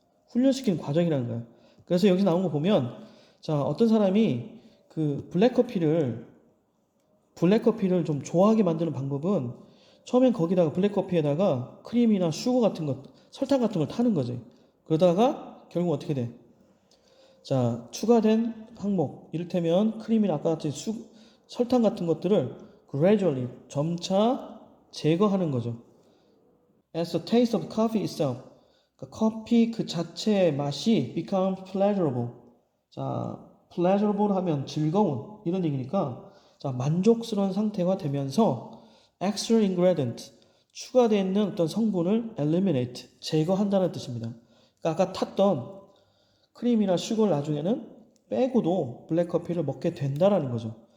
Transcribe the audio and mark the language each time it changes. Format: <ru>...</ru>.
<ko>훈련시키는 과정이라는 거야. 그래서 여기 나온 거 보면, 자, 어떤 사람이 그 블랙커피를 좀 좋아하게 만드는 방법은 처음엔 거기다가 블랙커피에다가 크림이나 슈거 같은 것, 설탕 같은 걸 타는 거지. 그러다가 결국 어떻게 돼? 자, 추가된 항목, 이를테면 크림이나 아까 같이 설탕 같은 것들을 gradually, 점차 제거하는 거죠.</ko> <en>As the taste of coffee itself,</en> <ko>그 커피 그 자체의 맛이</ko> <en>becomes pleasurable.</en> <ko>자, pleasurable 하면 즐거운 이런 얘기니까 자, 만족스러운 상태가 되면서</ko> <en>extra ingredient,</en> <ko>추가되어 있는 어떤 성분을 eliminate, 제거한다는 뜻입니다. 그러니까 아까 탔던 크림이나 슈거를 나중에는 빼고도 블랙커피를 먹게 된다라는 거죠.</ko>